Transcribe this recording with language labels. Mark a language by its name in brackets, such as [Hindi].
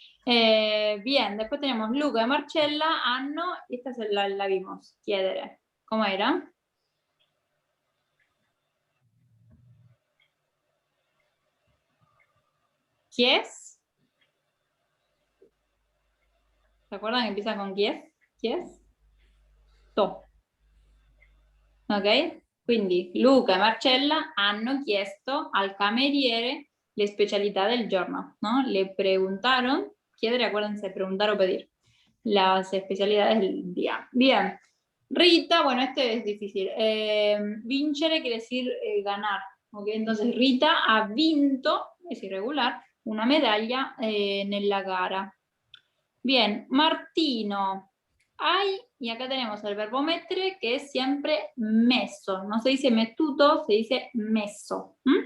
[Spanish] Bien, después tenemos Luca y Marcella, hanno, esta la vimos, chiedere. ¿Cómo era? [Italian] ¿Quies? [Spanish] ¿Se acuerdan que empieza con quies? [Italian] ¿Quies? To. Ok? Quindi Luca e Marcella hanno chiesto al cameriere le specialità del giorno, ¿no? [Spanish] Le preguntaron, chiedere, acuérdense, preguntar o pedir, las especialidades del día. Bien. Rita, bueno, este es difícil. Vincere quiere decir ganar, ¿ok? [Italian] Entonces Rita ha vinto, [Spanish] es irregular, [Italian] una medaglia nella gara. [Spanish] Bien, Martino. Hay, y acá tenemos el verbo mettere, que es siempre messo. No se dice mettuto, se dice messo.